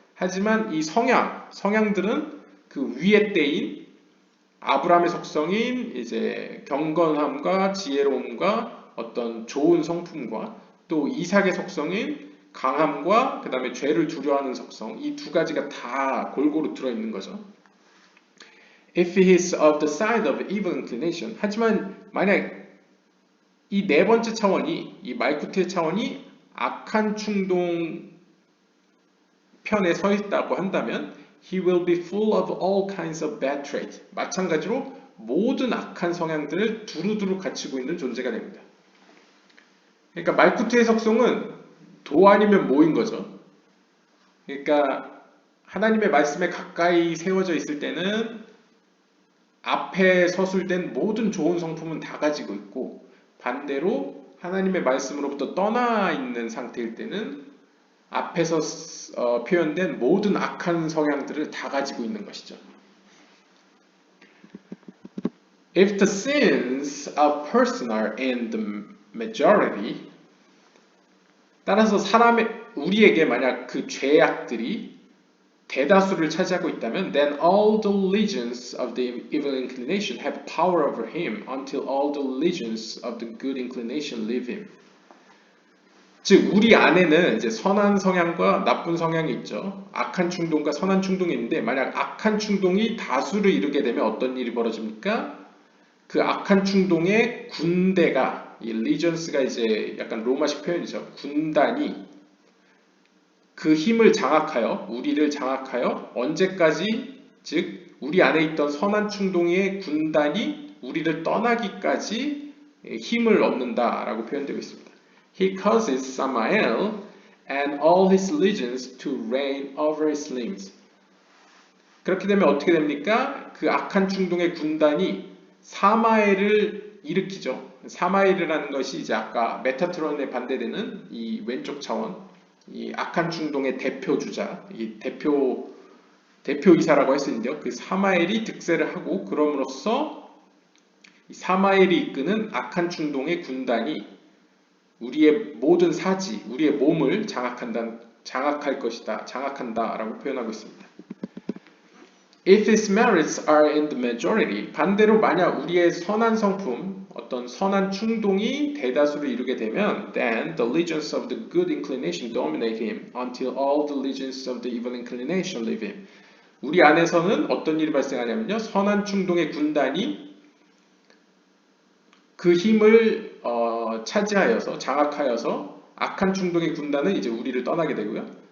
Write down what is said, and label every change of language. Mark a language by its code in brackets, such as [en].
[ko] 하지만 이 성향들은 그 위에 때인 아브라함의 속성인 이제 경건함과 지혜로움과 어떤 좋은 성품과 또 이삭의 속성인 강함과 그 다음에 죄를 두려워하는 속성, 이 두 가지가 다 골고루 들어있는 거죠. [en] If he is of the side of evil inclination, [ko] 하지만 만약 이 네 번째 차원이, 이 말쿠트의 차원이 악한 충동 편에 서 있다고 한다면 [en] he will be full of all kinds of bad traits. [ko] 마찬가지로 모든 악한 성향들을 두루두루 갖추고 있는 존재가 됩니다. 그러니까 말쿠트의 속성은 도 아니면 모인 거죠. 그러니까 하나님의 말씀에 가까이 세워져 있을 때는 앞에 섰을 땐 모든 좋은 성품은 다 가지고 있고 반대로 하나님의 말씀으로부터 떠나 있는 상태일 때는 앞에서 표현된 모든 악한 성향들을 다 가지고 있는 것이죠. [en] If the sins of a person are in the majority, [ko] 따라서 우리에게 만약 그 죄악들이 대다수를 차지하고 있다면 [en] then all the legions of the evil inclination have power over him until all the legions of the good inclination leave him. [ko] 즉 우리 안에는 이제 선한 성향과 나쁜 성향이 있죠. 악한 충동과 선한 충동이 있는데 만약 악한 충동이 다수를 이루게 되면 어떤 일이 벌어집니까? 그 악한 충동의 군대가 이 legions가 이제 약간 로마식 표현이죠. 군단이 그 힘을 장악하여 우리를 장악하여 언제까지 즉 우리 안에 있던 선한 충동의 군단이 우리를 떠나기까지 힘을 얻는다라고 표현되고 있습니다. [en] He causes Samael and all his legions to reign over his limbs. [ko] 그렇게 되면 어떻게 됩니까? 그 악한 충동의 군단이 사마엘을 일으키죠. 사마엘이라는 것이 이제 아까 메타트론에 반대되는 이 왼쪽 차원, 이 악한 충동의 대표 주자, 이 대표이사라고 할 수 있는데요. 그 사마엘이 득세를 하고 그럼으로써 이 사마엘이 이끄는 악한 충동의 군단이 우리의 모든 사지, 우리의 몸을 장악할 것이다, 장악한다라고 표현하고 있습니다. [en] If his merits are in the majority, [ko] 반대로 만약 우리의 선한 성품, 어떤 선한 충동이 대다수를 이루게 되면 [en] then the legions of the good inclination dominate him until all the legions of the evil inclination leave him. [ko] 우리 안에서는 어떤 일이 발생하냐면요. 선한 충동의 군단이 그 힘을 차지하여서 장악하여서 악한 충동의 군단은 이제 우리를 떠나게 되고요.